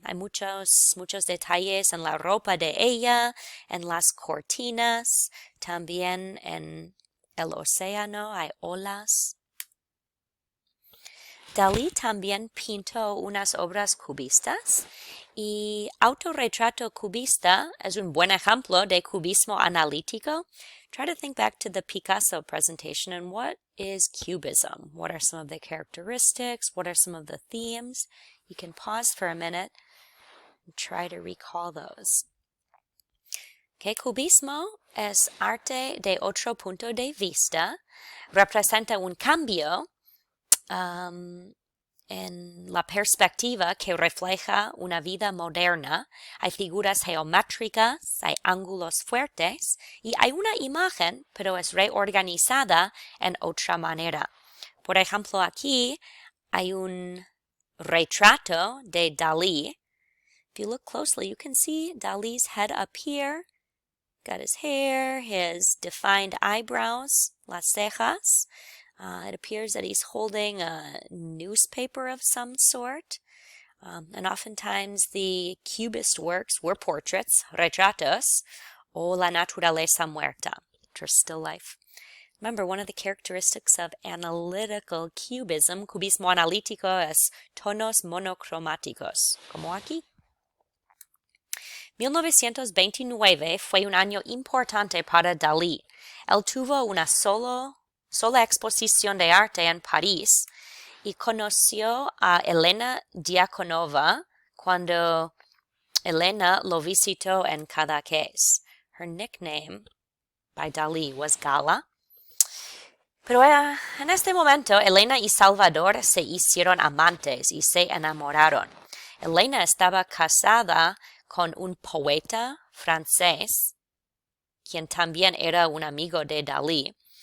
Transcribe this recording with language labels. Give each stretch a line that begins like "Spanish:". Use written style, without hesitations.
Spanish: Hay muchos detalles en la ropa de ella, en las cortinas, también en el océano hay olas. Dalí también pintó unas obras cubistas y autorretrato cubista es un buen ejemplo de cubismo analítico.
English: Try to think back to the Picasso presentation and what is cubism? What are some of the characteristics? What are some of the themes? You can pause for a minute and try to recall those.
Spanish: Okay, cubismo es arte de otro punto de vista. Representa un cambio en la perspectiva que refleja una vida moderna. Hay figuras geométricas, hay ángulos fuertes y hay una imagen, pero es reorganizada en otra manera. Por ejemplo, aquí hay un retrato de Dalí.
English: If you look closely, you can see Dalí's head up here. Got his hair, his defined eyebrows, las cejas. It appears that he's holding a newspaper of some sort. And oftentimes the cubist works were portraits, retratos, o la naturaleza muerta, which are still life. Remember, one of the characteristics of analytical cubism, cubismo analítico, es tonos monocromáticos, como aquí.
Spanish: 1929 fue un año importante para Dalí. Él tuvo una sola exposición de arte en París y conoció a Elena Diakonova cuando Elena lo visitó en Cadaqués.
English: Her nickname by Dalí was Gala.
Spanish: Pero en este momento, Elena y Salvador se hicieron amantes y se enamoraron. Elena estaba casada con un poeta francés, quien también era un amigo de Dalí.